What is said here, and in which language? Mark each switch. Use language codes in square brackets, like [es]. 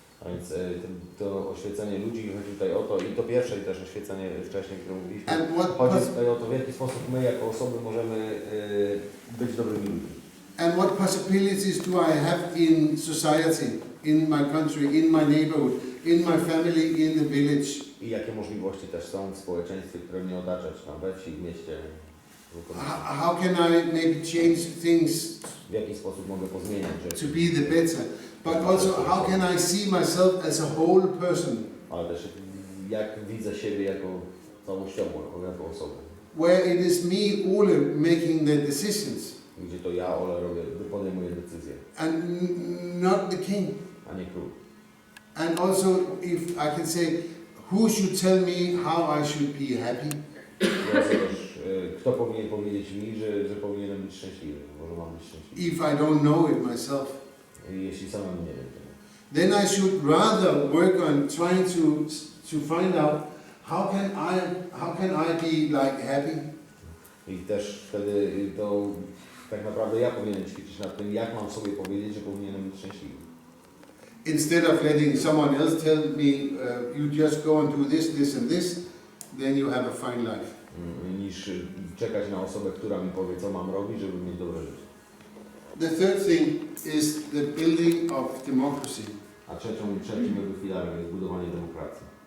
[pl] A więc to oświecenie ludzi chodzi tutaj o to, i to pierwsze, i też oświecenie wcześniej, które mówiliśmy, chodzi tutaj o to, w jaki sposób my jako osoby możemy być dobrymi ludźmi. [en] And what possibilities do I have in society, in my country, in my neighborhood, in my family, in the village? [pl] I jakie możliwości też są w społeczeństwie, które mnie otacza, czy tam we wsi, w mieście. [en] How can I maybe change things [pl] W jaki sposób mogę pozmieniać rzeczy. [en] to be the better? But also, how can I see myself as a whole person? [pl] Ale też jak widzę siebie jako całościowo, jako osobę. [en] Where it is me, Ole, making the decisions, [pl] Gdzie to ja, Ole, podejmuję decyzje, [en] and not the king. [pl] a nie król. [en] And also, if I can say, who should tell me how I should be happy? [pl] Teraz też, kto powinien powiedzieć mi, że powinienem być szczęśliwy, może mam być szczęśliwy. [en] If I don't know it myself. [pl] Jeśli samemu nie wiem tego. [en] Then I should rather work on trying to find out how can I be like happy? [pl] I też wtedy to tak naprawdę ja powinienem ćwiczyć nad tym, jak mam sobie powiedzieć, że powinienem być szczęśliwy. [en] Instead of letting someone else tell me, you just go and do this, this and this, then you have a fine life. [pl] Niż czekać na osobę, która mi powie, co mam robić, żeby mieć dobre życie. [en] The third thing is the building of democracy, [pl] A trzecim filarem jest budowanie demokracji.